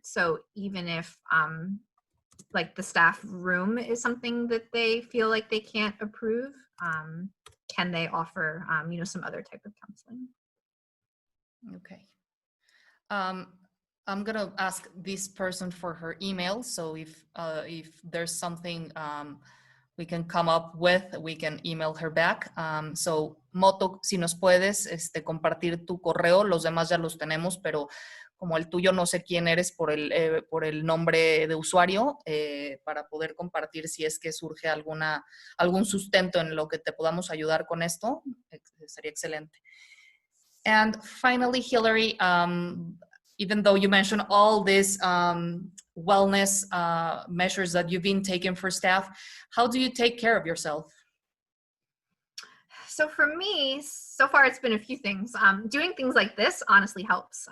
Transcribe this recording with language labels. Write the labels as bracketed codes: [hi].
[en] So even if like the staff room is something that they feel like they can't approve, can they offer, some other type of counseling? Okay. I'm gonna ask this person for her email. So if there's something we can come up with, we can email her back. [es] So Moto, si nos puedes compartir tu correo, los demás ya los tenemos, pero como el tuyo no sé quién eres por el nombre de usuario, para poder compartir si es que surge algún sustento en lo que te podamos ayudar con esto, sería excelente. [en] And finally, Hilary, even though you mentioned all these wellness measures that you've been taking for staff, how do you take care of yourself? So for me, so far it's been a few things. Doing things like this honestly helps.